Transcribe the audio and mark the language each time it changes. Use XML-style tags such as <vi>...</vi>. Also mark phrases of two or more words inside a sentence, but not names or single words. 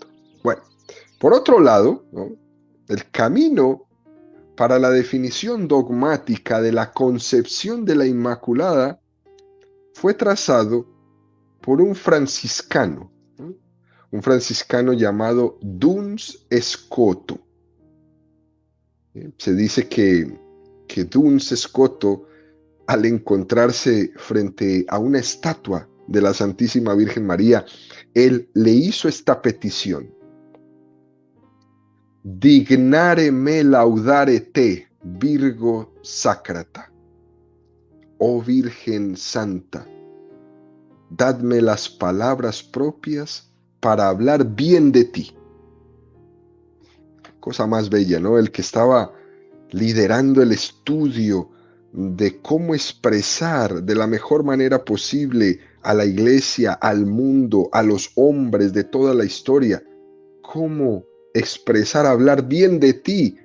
<es>Bueno, por otro lado, ¿no?, el camino para la definición dogmática de la concepción de la Inmaculada fue trazado por un franciscano, ¿no?, un franciscano llamado Duns Scoto. Se dice que Duns Scoto, al encontrarse frente a una estatua de la Santísima Virgen María, él le hizo esta petición:</es> <la>dignare me laudare te, Virgo Sacrata.</la> <es>Oh Virgen Santa, dadme las palabras propias para hablar bien de ti. Cosa más bella, ¿no? El que estaba liderando el estudio de cómo expresar de la mejor manera posible a la iglesia, al mundo, a los hombres de toda la historia, cómo expresar, hablar bien de ti.</es>